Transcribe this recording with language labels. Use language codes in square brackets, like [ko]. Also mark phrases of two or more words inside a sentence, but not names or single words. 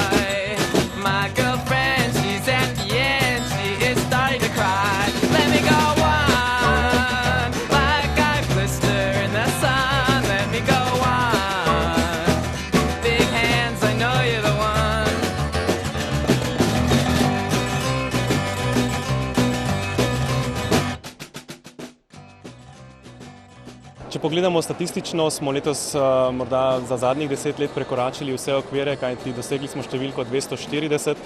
[en] My girlfriend, she's at the end, she is starting to cry. Let me go on, like I blister in the sun. Let me go on, big hands, I know you're the one. [sl] Če pogledamo statistično, smo letos morda za zadnjih 10 let prekoračili vse okvire, kajti dosegli smo številko 240.